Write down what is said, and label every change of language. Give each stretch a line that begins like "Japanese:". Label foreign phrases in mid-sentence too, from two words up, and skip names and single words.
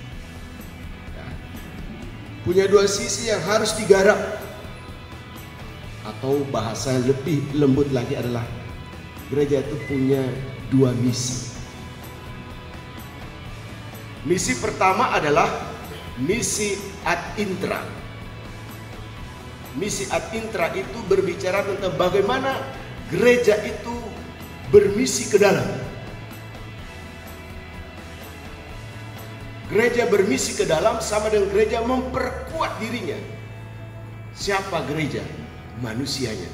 Indonesian: Punya 2 sisi yang harus digarap. Atau bahasa yang lebih lembut lagi adalah gereja itu punya 2 misi. Misi pertama adalah misi
Latin: ad intra.
Indonesian: Misi
Latin: ad intra
Indonesian: itu berbicara tentang bagaimana gereja itu bermisi ke dalam. Gereja bermisi ke dalam sama dengan gereja memperkuat dirinya. Siapa gereja? Manusianya.